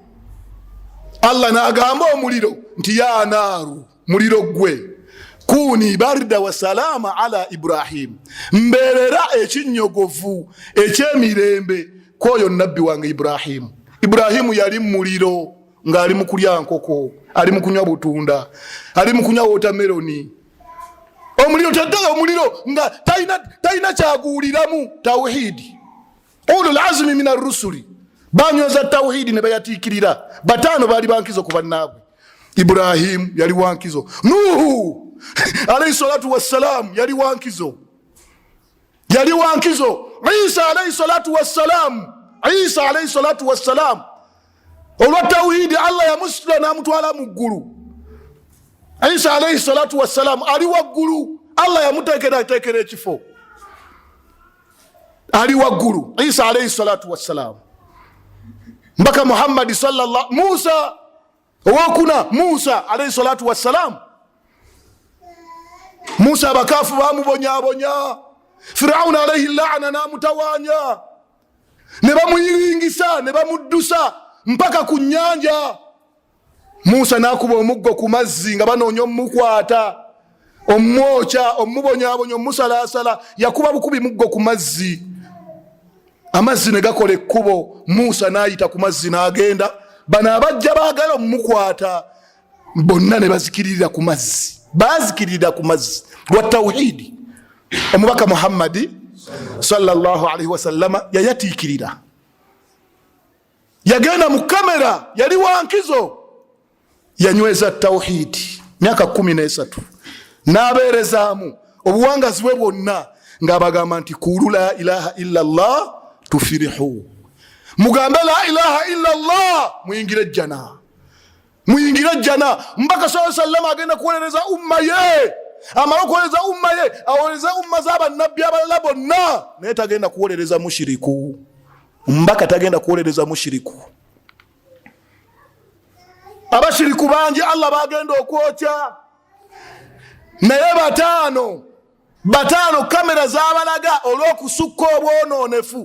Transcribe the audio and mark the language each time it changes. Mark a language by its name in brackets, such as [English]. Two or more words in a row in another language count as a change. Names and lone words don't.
[Ganda] Allah n'agamba omuliro nti [Arabic] يا نار, [Ganda] muliro gwe, [Arabic] كوني بردا وسلاما على إبراهيم, [Ganda] mbeerera ekinyogovu ekyemirembe kwoyo nabbi wange Ibrahimu. Ibrahimu yali mu muliro ng'ali mu kulya nkoko, ali mu kunywa butunda, ali mu kunywa watermeloni. Omuliro taddaga omuliro nga talina kyaguuliramu tawhidi. [Arabic] أولو العزم من الرسل [Ganda] banyweza tawhidi ne bayatiikirira. 5 baali bankizo ku bannaabwe. Ibrahimu yali wankizo, Nuhu [Arabic] عليه الصلاة والسلام [Ganda] yali wankizo, Isa [Arabic] عليه الصلاة والسلام, [Ganda] Isa [Arabic] عليه الصلاة والسلام [Ganda] olwa tawhidi Allah yamusula n'amutwala mu ggulu. Isa [Arabic] عليه الصلاة والسلام [Ganda] ali waggulu, Allah yamuteekera ekifo, ali waggulu. Isa [Arabic] عليه الصلاة والسلام, [Ganda] mbaka Muhammad sallallahu, Musa owokuna, Musa [Arabic] عليه الصلاة والسلام, [Ganda] Musa abakaafu bamubonyabonya, Firauna [Arabic] عليه لعنة [Ganda] n'amutawanya, ne bamuyiringisa ne bamuddusa mpaka ku nnyanja. Musa n'akuba omuggo ku mazzi nga banoonya omukwata, omwocha, omubonyabonya, omusalasala. Yakuba bukubi muggo ku mazzi, amazzi ne gakola ekkubo. Musa n'ayita ku mazzi n'agenda, bano abajja baagala omukwata bonna ne bazikiririra ku mazzi, bazikirira ku mazzi lwa tawhidi. Omubaka Muhammadi [Arabic] صلى الله عليه وسلم [Ganda] yayatiikirira, yagenda mu kamera, yali wankizo, yanyweza tawhidi myaka 13 n'abeerezaamu obuwangazi bwe bwonna ng'abagamba nti [Arabic] قولوا لا إله إلا الله تفلحوا, [Ganda] mugambe [Arabic] لا إله إلا الله [Ganda] muyingire jana, muyingire jana. Mbaka [Arabic] صلى الله عليه وسلم [Ganda] agenda kuwolereza umma ye, amala okuwolereza umma ye awolereza umma z'abannabbi abalala bonna, naye tagenda kuwolereza mushiriku. Mbaka tagenda kuwolereza mushiriku. Abashiriku bangi Allah bagenda okwokya, naye 5 kamera z'abalaga olw'okusukka obwononefu.